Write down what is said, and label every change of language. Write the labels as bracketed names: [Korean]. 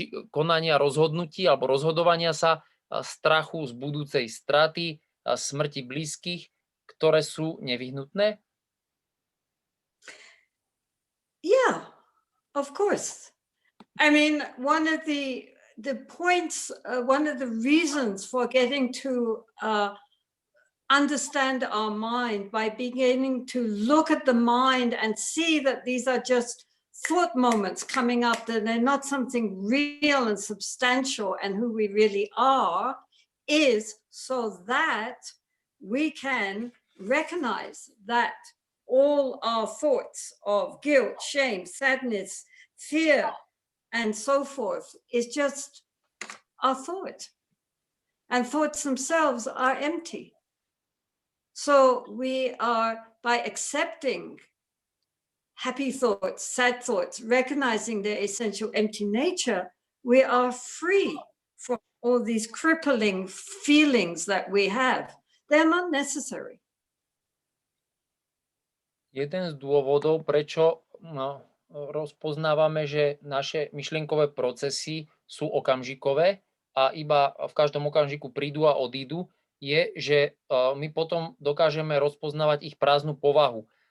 [Slovak] konania rozhodnutí alebo rozhodovania sa, strachu z budúcej straty, smrti blízkych, ktoré sú nevyhnutné? [English] Yeah, of course. I mean, one of the points, one of the reasons for getting to understand our mind by beginning to look at the mind and see that these are just thought moments coming up, that they're not something real and substantial and who we really are, is so that we can recognize that all our thoughts of guilt, shame, sadness, fear, and so forth is just our thought. And thoughts themselves are empty. So we are, by accepting happy thoughts, sad thoughts, recognizing their essential empty nature, we are free from all these crippling feelings that we have. They're not necessary. [Slovak] Jeden z dôvodov, prečo rozpoznávame, že naše myšlienkové procesy sú okamžikové a iba v každom okamžiku prídu a odídu, je, že my potom dokážeme rozpoznávať ich prázdnu povahu.